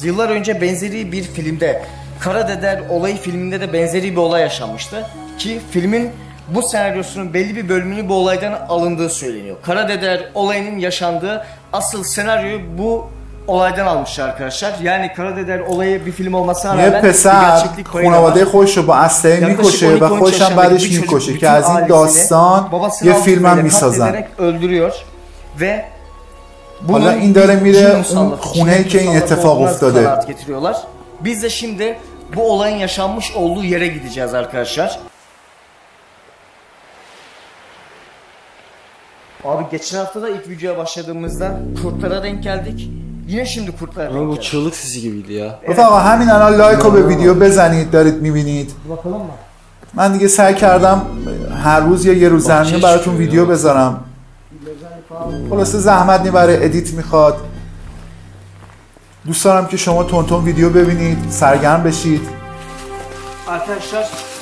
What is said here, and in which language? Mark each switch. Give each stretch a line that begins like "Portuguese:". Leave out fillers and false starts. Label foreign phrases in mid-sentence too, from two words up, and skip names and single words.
Turkish: Yıllar önce benzeri bir filmde, Kara Deder Olayı filminde de benzeri bir olay yaşanmıştı. Ki filmin bu senaryosunun belli bir bölümünü bu olaydan alındığı söyleniyor. Kara Deder Olayı'nın yaşandığı asıl senaryoyu bu olaydan almışlar arkadaşlar. Yani Kara Deder Olayı bir film olmasına rağmen bir gerçeklik payı var.
Persian: خانواده خودش رو با اسلحه میکشه و خودش هم بعدش میکشه که از این داستان یه فیلم هم میسازن.
Turkish: öldürüyor ve
Persian: حالا این داره میره اون خونه‌ای که این اتفاق افتاده.
Turkish: getiriyorlar. Biz de şimdi bu olayın yaşanmış olduğu yere gideceğiz arkadaşlar. Abi geçen hafta da ilk videoya başladığımızda kurtlara denk geldik. Yine şimdi kurtlara denk geldik. Bu çığlık sesi gibiydi ya.
Persian: رفقا همین الان لایک رو به ویدیو بزنید دارید میبینید. من دیگه سعی کردم هر روز یا یه روز زمینه براتون ویدیو بذارم. خلاصه زحمت میبره، ادیت میخواد. دوست دارم که شما تون ویدیو ببینید، سرگرم بشید.